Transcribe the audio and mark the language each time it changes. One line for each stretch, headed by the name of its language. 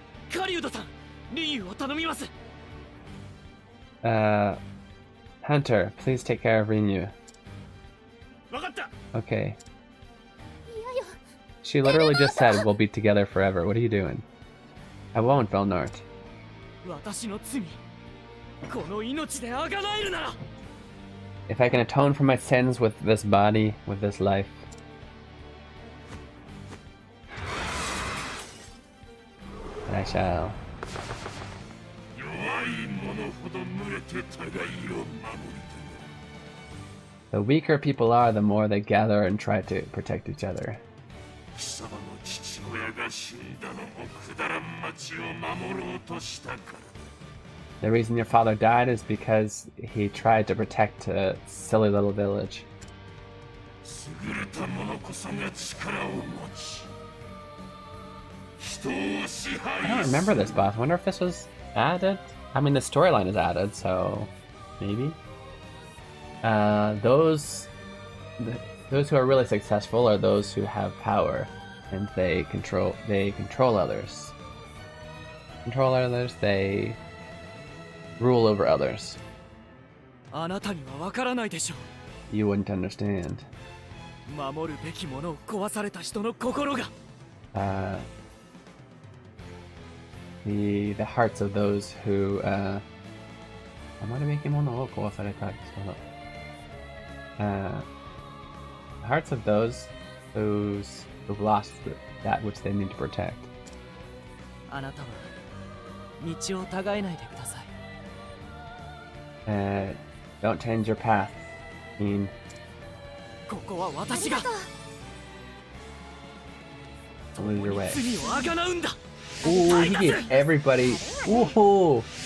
Japanese: 狩人さん、リンユを頼みます。
English: Hunter, please take care of Rinyu.
Japanese: わかった。
English: Okay. She literally just said we'll be together forever. What are you doing? I won't, Velnort.
Japanese: 私の罪、この命であがなえるなら。
English: If I can atone for my sins with this body, with this life. I shall.
Japanese: 弱い者ほど群れて互いを守り
English: The weaker people are, the more they gather and try to protect each other.
Japanese: 貴様の父親が死んだのもくだらん町を守ろうとしたからだ。
English: The reason your father died is because he tried to protect a silly little village.
Japanese: 優れた者こそが力を持ち、人を支
English: I
Japanese: 配
English: don't remember this boss. I wonder if this was added? I mean, the storyline is added, so maybe. Those those who are really successful are those who have power, and they control others. Control others, they rule over others.
Japanese: あなたにはわからないでしょ
English: You wouldn't understand.
Japanese: う。守るべきものを壊された人の心が。
English: The hearts of those who
Japanese: 守るべきものを壊された人の
English: the hearts of those who've lost that which they need to protect.
Japanese: あなたは道を違えないでください。
English: Don't change your path, Keen.
Japanese: ここは私が。
English: Don't lose your way.
Japanese: 罪をあがなうんだ。
English: Ooh, he gave everybody. Whoa!